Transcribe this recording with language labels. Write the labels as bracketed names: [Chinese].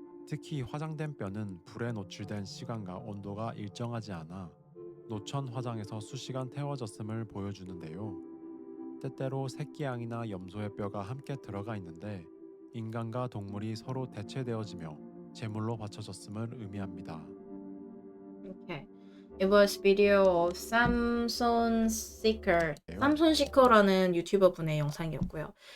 [Korean] 특히 화장된 뼈는 불에 노출된 시간과 온도가 일정하지 않아 노천 화장에서 수시간 태워졌음을 보여주는데요. 때때로 새끼양이나 염소의 뼈가 함께 들어가 있는데 인간과 동물이 서로 대체되어지며 제물로 바쳐졌음을 의미합니다. [English] Okay. It was video of Samson Seeker. [Korean] Samson Seeker라는 유튜버 분의 영상이었고요.